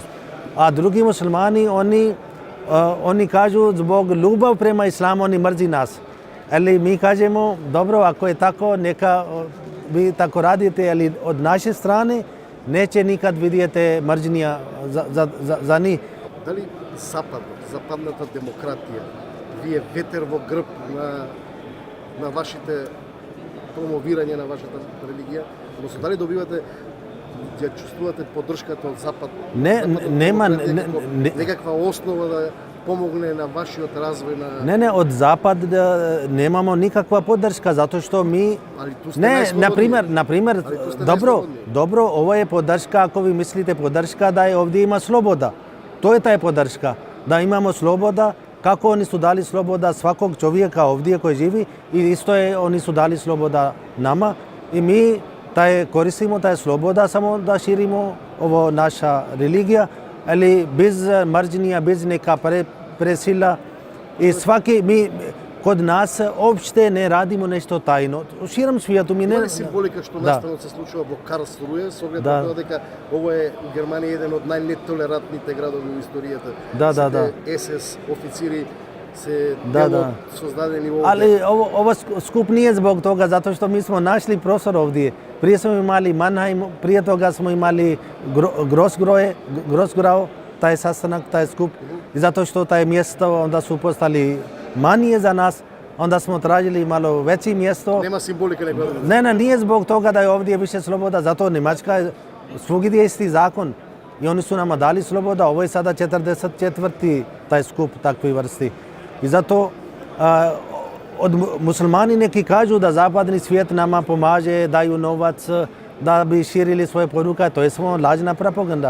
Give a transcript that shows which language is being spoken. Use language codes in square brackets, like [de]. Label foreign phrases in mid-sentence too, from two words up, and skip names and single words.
[bs] A drugi muslimani, oni kažu zbog ljubav prema islamu, oni mrzi nas. Ali mi kažemo, dobro, ako je tako, neka vi tako radite, ali od naše strane neće nikad vidjeti mržnja za njih. Da li [mk] западната демократија ви е ветер во грб на вашите промовирање на вашата религија? Односно, дали добивате, ја чувствувате поддршката од Запад? Нема некаква основа да помогне на вашиот развој на... Не, од Запад немамо никаква поддршка, затоа што ми... [bs] Али ту сте најслободни. [mk] Например, добро, ова е поддршка, ако ви мислите поддршка, да е овде има слобода. [bs] To je taj podrška, da imamo sloboda, kako oni su dali sloboda svakog čovjeka ovdje koji živi i isto je oni su dali sloboda nama i mi koristimo taj sloboda samo da širimo ovo naša religija, ali bez mržnja, bez neka presila i svaki mi kod nas uopšte ne radimo nešto tajno. U širom svijetu mi ne... [mk] Има ли символика што настанот се случува во Карлсруе, со оглед на тоа дека ово е Германија еден од најнетолерантните градови во историјата. Да. СС официри се Да, дел да. од создадени овде. [bs] Ali ovo skup nije zbog toga, zato što mi smo našli prostor ovdje. Prije smo imali Mannheim, prije toga smo imali Grossgrau, taj sastanak, taj skup. I zato što taj mjesto onda su postali manje za nas, onda smo tražili malo veće mjesto. [mk] Нема символика некоја. [bs] Ne, nije zbog toga da je ovdje više sloboda, zato Njemačka je svugdje isti zakon. I oni su nama dali sloboda, ovo je sada 44. taj skup takvi vrsti. I zato muslimani neki kažu da zapadni svijet nama pomaže, daju novac da bi širili svoje poruke, to je samo lažna propaganda.